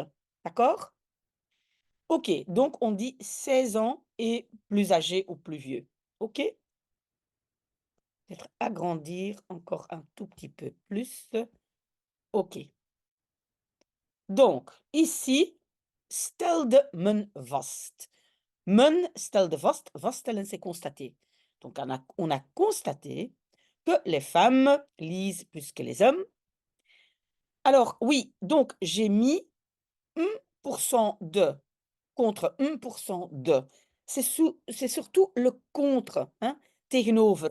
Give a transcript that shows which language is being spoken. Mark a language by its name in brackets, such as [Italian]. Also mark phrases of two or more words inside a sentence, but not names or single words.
[French] D'accord? OK, donc on dit 16 ans et plus âgé ou plus vieux. OK? Peut-être agrandir encore un tout petit peu plus. OK. Donc, ici, [Dutch] stelde men vast. Men stelde vast, vaststellen, [French] c'est constater. Donc, on a constaté que les femmes lisent plus que les hommes. Alors, oui, donc j'ai mis 1% de contre 1% de. C'est surtout le contre, hein, tegenover.